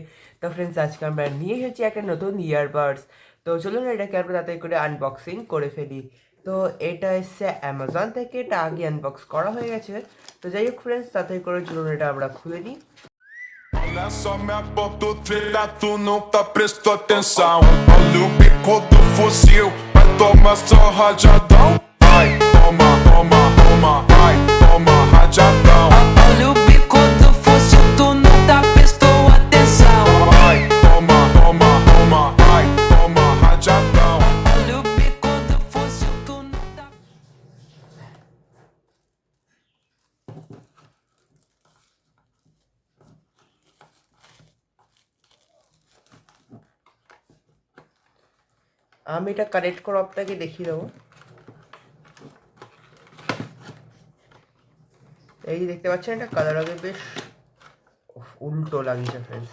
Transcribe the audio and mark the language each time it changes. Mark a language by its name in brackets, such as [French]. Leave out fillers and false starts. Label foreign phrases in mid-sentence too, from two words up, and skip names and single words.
[Bangla] তো ফ্রেন্ডস, আজকে আমরা নিয়ে এসেছি একটা নতুন ইয়ারবাডস। তো চলুন এটাকে আমরা তাড়াতাড়ি করে আনবক্সিং করে ফেলি। তো এটা এসছে অ্যামাজন থেকে, এটা আগে আনবক্স করা হয়ে গেছে। তো যাই হোক ফ্রেন্ডস, তাড়াতাড়ি করে চলুন এটা আমরা খুলে নিই। [Portuguese] Olha só minha porta trilha, tu nunca prestou atenção. Olha o bico do fuzil, vai tomar só rajadão. Vai, toma, toma, toma, vai, toma rajadão. Olha o bico do fuzil, tu nunca prestou atenção. Vai, toma, toma, toma, vai, toma rajadão. Olha o bico do fuzil, tu nunca. [Bangla] আমি এটা কানেক্ট করে আপনাকে দেখিয়ে দেবো। এই দেখতে পাচ্ছেন, এটা কালার হবে বেশ উল্টো লাগিয়েছে ফ্রেন্ডস।